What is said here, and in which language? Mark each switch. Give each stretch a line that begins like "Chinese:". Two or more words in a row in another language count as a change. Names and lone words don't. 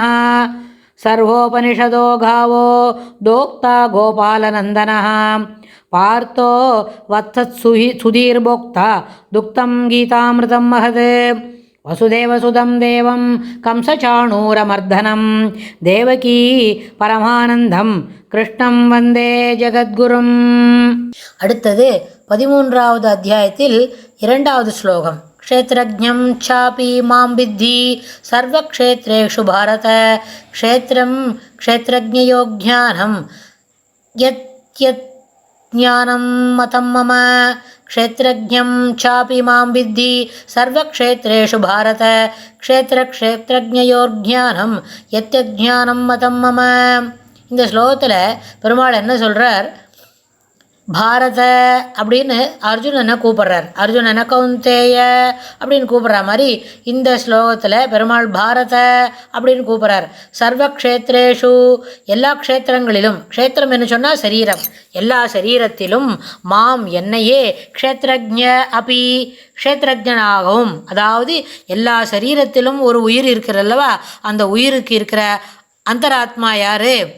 Sanskrit: सर्वोपनिषदो गावो दोक्ता गोपालनन्दनः पार्थो वत्सत्सुधीर्भोक्ता दुक्तं गीतामृतं महत्। वसुदेवसुतं देवं कंसचाणूरमर्दनं देवकी परमानन्दं कृष्णं वन्दे जगद्गुरुम्।
Tamil: அடுத்தது 13வது அத்தியாயத்தில் 2வது ஸ்லோகம்.
Sanskrit: क्षेत्रज्ञं चापि मां विद्धि सर्वक्षेत्रेषु भारत क्षेत्रं क्षेत्रज्ञयो ज्ञानं यत् ज्ञानं मतं मम। क्षेत्रज्ञं चापि मां विद्धि सर्वक्षेत्रेषु भारत क्षेत्रज्ञयो ज्ञानं यत् ज्ञानं मतं मम.
Tamil: இந்த ஸ்லோகத்தில் பெருமாள் என்ன சொல்கிறார்? பாரத அப்படின்னு அர்ஜுனனை கூப்பிட்றார். அர்ஜுனனை கௌந்தேய அப்படின்னு கூப்பிட்ற மாதிரி இந்த ஸ்லோகத்தில் பெருமாள் பாரத அப்படின்னு கூப்பிட்றார். சர்வக்ஷேத்ரேஷு எல்லா க்ஷேத்திரங்களிலும், க்ஷேத்திரம் என்று சொன்னால் சரீரம், எல்லா சரீரத்திலும் மாம் என்னையே
Sanskrit: क्षेत्रज्ञ अपि
Tamil: க்ஷேத்ரஜனாகவும், அதாவது எல்லா சரீரத்திலும் ஒரு உயிர் இருக்கிறல்லவா, அந்த உயிருக்கு இருக்கிற அந்தராத்மா யார்?